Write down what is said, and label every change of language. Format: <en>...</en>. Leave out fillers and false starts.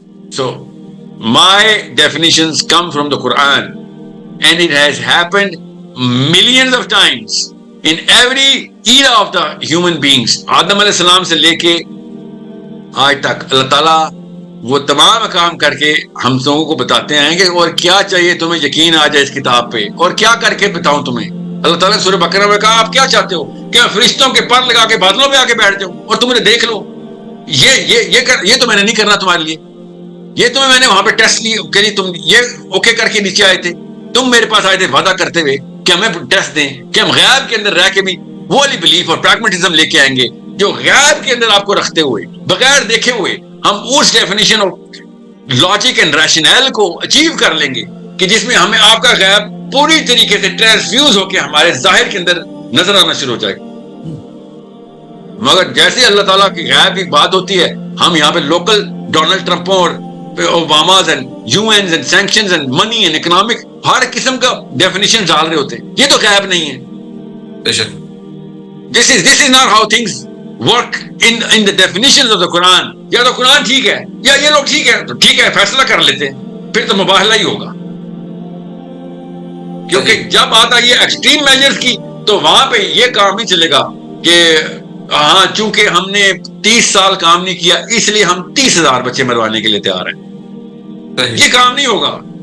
<en>So my definitions come from the Quran, and it has happened millions of times in every era of the human beings.</en> <ur>آدم علیہ السلام سے لے کے آج تک اللہ تعالیٰ وہ تمام کام کر کے ہم لوگوں کو بتاتے ہیں کہ اور کیا چاہیے تمہیں یقین آ جائے اس کتاب پہ, اور کیا کر کے بتاؤں تمہیں. اللہ تعالیٰ نے سورہ بقرہ میں کہا آپ کیا چاہتے ہو, کیا فرشتوں کے پر لگا کے بادلوں پہ آ کے بیٹھ جاؤ اور تمہیں دیکھ لو. یہ تو میں نے نہیں کرنا تمہارے لیے. یہ تمہیں میں نے وہاں پہ ٹیسٹ لی, تم یہ اوکے کر کے نیچے آئے تھے, تم میرے پاس آئے تھے وعدہ کرتے ہوئے کہ ہمیں ٹیسٹ دیں, کہ ہم غیب کے اندر رہ کے بھی وہ والی بلیف اور پریگمیٹزم لے کے آئیں گے جو غیب کے اندر آپ کو رکھتے ہوئے بغیر دیکھے ہوئے ہم اس</ur> <en>definition of logic and rational</en> <ur>کو اچیو کر لیں گے کہ جس میں ہمیں آپ کا غیب پوری طریقے سے ٹرانسفیوز ہو کے ہمارے ظاہر کے اندر نظر آنا شروع ہو جائے گا. مگر جیسے اللہ تعالیٰ کی غیب کی بات ہوتی ہے, ہم یہاں پہ لوکل ڈونلڈ ٹرمپوں اور</ur> <en>Obamas and UNs and sanctions and money and economic</en> <ur>ہر قسم کا ڈیفینیشن ڈال رہے ہوتے ہیں. یہ تو غیب نہیں ہے. بے شک</ur> <en>this is not how things work in the definitions of the Quran.</en> <ur>یا تو قرآن ٹھیک ہے یا یہ لوگ ٹھیک ہے, تو ٹھیک ہے فیصلہ کر لیتے ہیں, پھر تو مباہلہ ہی ہوگا. کیونکہ جب بات آئی ہے</ur> <en>extreme measures</en> <ur>کی تو وہاں پہ یہ کام نہیں چلے گا کہ ہاں چونکہ ہم نے 30 سال کام نہیں کیا اس لیے ہم 30,000 بچے مروانے کے لیے تیار ہیں. یہ کام نہیں ہوگا.</ur>